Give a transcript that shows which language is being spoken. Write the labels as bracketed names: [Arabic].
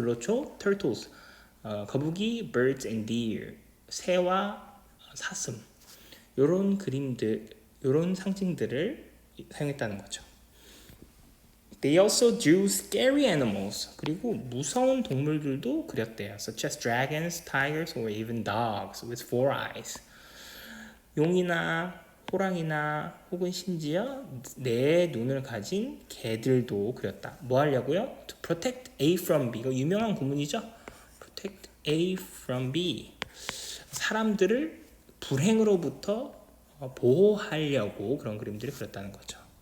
[Korean] 불로초, turtles 거북이, [English] birds and deer [Korean] 새와 사슴 요런 그림들 요런 상징들을 사용했다는 거죠. [English] They also drew scary animals. [Korean] 그리고 무서운 동물들도 그렸대요. [English] Such as dragons, tigers, or even dogs with four eyes. [Korean] 용이나 호랑이나 혹은 심지어 네 눈을 가진 개들도 그렸다. 뭐 하려고요? [English] To protect A from B. [Korean] 이거 유명한 구문이죠? [English] Protect A from B. [Korean] 사람들을 불행으로부터 보호하려고 그런 그림들을 그렸다는 거죠.